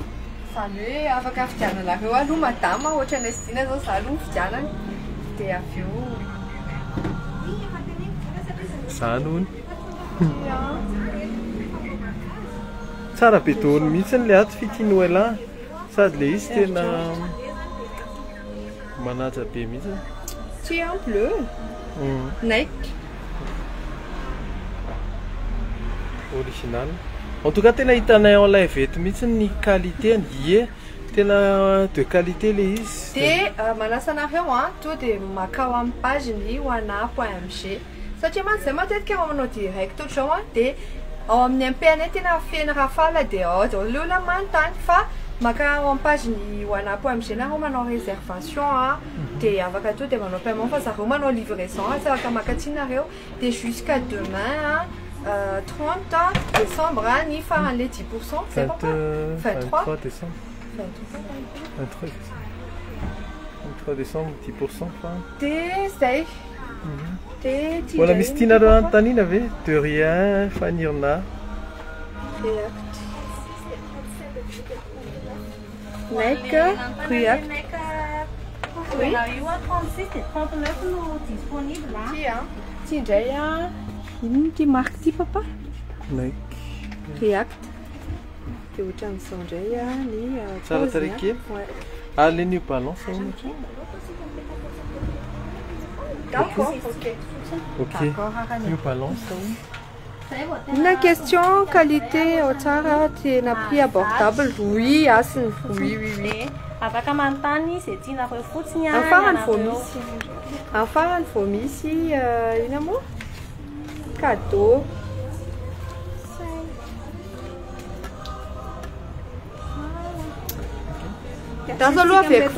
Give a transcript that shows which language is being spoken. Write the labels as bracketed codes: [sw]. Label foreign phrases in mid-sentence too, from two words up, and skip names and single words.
[mg] zany hoe afaka fidiananareo aloha madama ohatran'ilay sy dina zao za aloha ny fidianany dia avy eo zany hony tsara be daholo mihitsy le ato fitinoela sady le izy tena manaja be mihitsy [fr] Petit en bleu. Nike. Original. En tout cas, [mg] tena hitanay [fr] en live [mg] eto mihitsy ny qualité andia tena [fr] de qualité [mg] le izy. De manasa anareo to de makao amin'ny pageny hoana.mg satria mantsy matetika manao direct ohatrao de ao amin'ny MP-ny tena feno rafala de le olona manontany fa maka ao amin'ny pageny hoana.mg nareo manao réservation de afaka to de manao paiement fa zareo manao livraison tsy afaka makatsinareo de [fr] jusqu'à demain 30 décembre [mg] ny faran'le 10%, [fr] c'est pas 23 décembre. 23 décembre 10% fa. [mg] De zay. Voilà misy tianareo antanina ve? [fr] De rien fanirina. Nike, React. Oui. 36 et 39 nous disponibles là. [mg] Tia indray ino ty marque ty papa? Nike. React. De ohatran'izao indray ny tsara tarikely. Ah, le New Balance ohatra. [fr] D'accord, ok. New Balance. Une question qualité au [mg] tsara tena [fr] prix abordable. Oui, [mg] asiny. Oui. Afaka manontany c'est tianareo fotsiny Amin'ny farany vao misy. Amin'ny farany vao misy ina moa? Cadeau. Tazo aloha aveko.